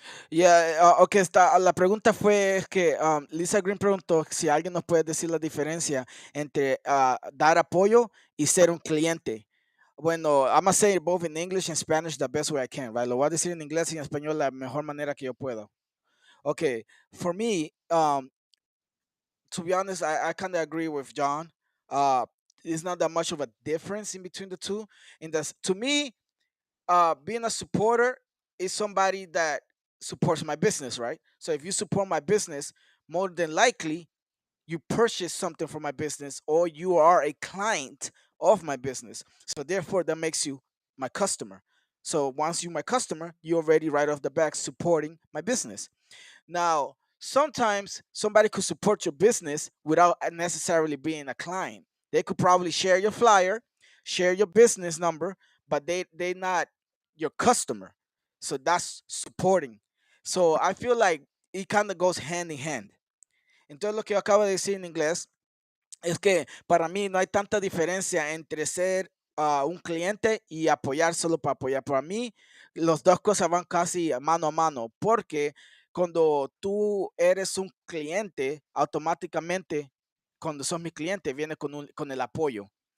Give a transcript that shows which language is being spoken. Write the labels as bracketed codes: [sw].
[es] Yeah, ok, la pregunta fue es que Lisa Green preguntó si alguien nos puede decir la diferencia entre dar apoyo y ser un cliente. Bueno, [en] I'm gonna say it both in English and Spanish the best way I can, right? [es] Lo voy a decir en inglés y en español la mejor manera que yo puedo. [en] Okay, for me, to be honest, I kind of agree with John. Uh, it's not that much of a difference in between the two. To me, being a supporter is somebody that supports my business, right? So if you support my business, more than likely you purchase something from my business or you are a client of my business. So therefore, that makes you my customer. So once you're my customer, you're already right off the back supporting my business. Now, sometimes somebody could support your business without necessarily being a client. They could probably share your flyer, share your business number, but they not your customer. So that's supporting. So I feel like it kind of goes hand in hand. [es] Entonces lo que yo acabo de decir en inglés es que para mí no hay tanta diferencia entre ser un cliente y apoyar solo para apoyar. Para mí, las dos cosas van casi mano a mano, porque cuando tú eres un cliente, automáticamente, cuando sos mi cliente, viene con el apoyo.